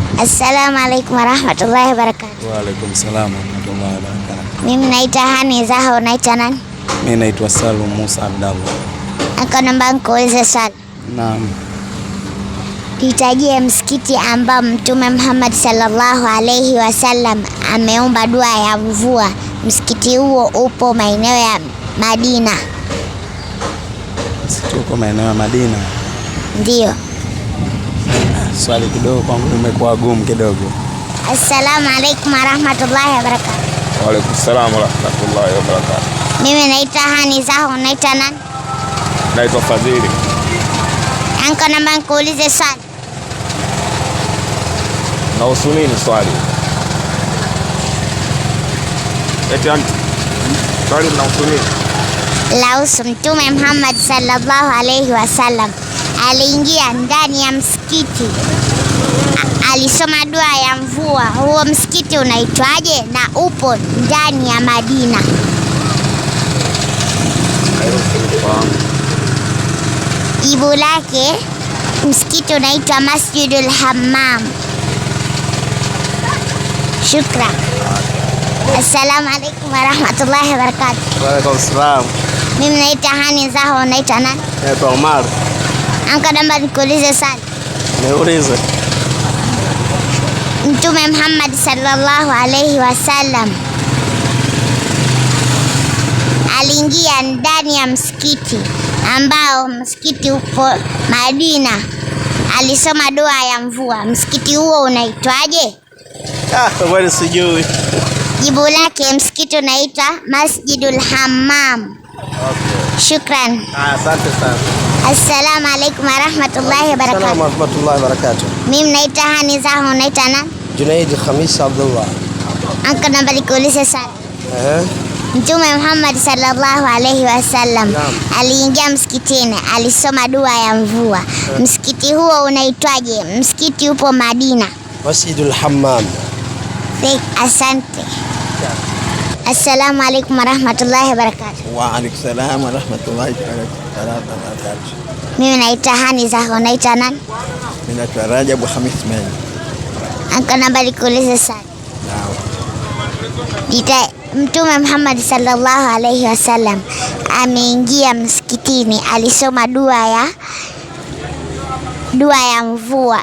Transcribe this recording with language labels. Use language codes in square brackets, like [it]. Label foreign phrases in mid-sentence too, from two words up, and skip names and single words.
[ar] السلام عليكم ورحمة الله وبركاته. وعليكم السلام ورحمة الله وبركاته. [sw] Mimi naitwa Hani Zaha, unaitwa nani? Mimi naitwa Salum Musa Abdallah. Aka namba nikuulize swali. Naam. Tutajie msikiti ambao Mtume Muhammad [ar] صلى الله عليه وسلم [sw] ameomba dua ya mvua. Msikiti huo upo maeneo ya Madina. Msikiti uko maeneo ya Madina? Ndio. Swali kidogo kwangu limekuwa gumu kidogo. [ar] السلام عليكم ورحمة الله وبركاته. وعليكم السلام ورحمة الله وبركاته. [sw] Mimi naitwa Hani Zaha, unaitwa nani? Naitwa Fadhili. Anko namba nikuulize swali. Nahusu nini swali? Eti anti. Swali nahusu nini? Lahusu Mtume Muhammad [ar] صلى الله عليه وسلم [sw] aliingia ndani ya msikiti, alisoma dua ya mvua. Huo msikiti unaitwaje na upo ndani ya Madina? Jibu lake, msikiti unaitwa Masjidul Hammam. Shukran. [ar] السلام عليكم ورحمة الله وبركاته. وعليكم السلام. [sw] Mimi naitwa Hani Zaha, unaitwa nani? Naitwa Omar. Anko namba nikuulize swali. Niulize. Mtume Muhammad [ar] صلى الله عليه وسلم [sw] aliingia ndani ya msikiti ambao msikiti upo Madina, alisoma dua ya mvua. Msikiti huo unaitwaje? Kweli sijui. Jibu lake, msikiti unaitwa Masjidul Hammam. Okay. Shukran. Asante sana. [ar] السلام عليكم ورحمة الله وبركاته. السلام ورحمة الله وبركاته. [sw] Mimi naitwa Hani Zaha, unaitwa nani? Junaid Khamis Abdullah. Anko namba nikuulize sana. Mtume Muhammad [ar] صلى الله عليه وسلم [sw] aliingia msikitini, alisoma dua ya mvua. Msikiti huo unaitwaje? Msikiti upo Madina. Masjidul Hammam. Asante. [ar] السلام عليكم ورحمة الله وبركاته. وعليكم السلام ورحمة الله وبركاته. [sw] Mimi naitwa Hani Zaha, unaitwa nani? Mimi naitwa Rajab Khamis Meni. Anko namba nikuulize sana. Mtume Muhammad [ar] صلى الله عليه وسلم [sw] ameingia msikitini, alisoma dua ya mvua.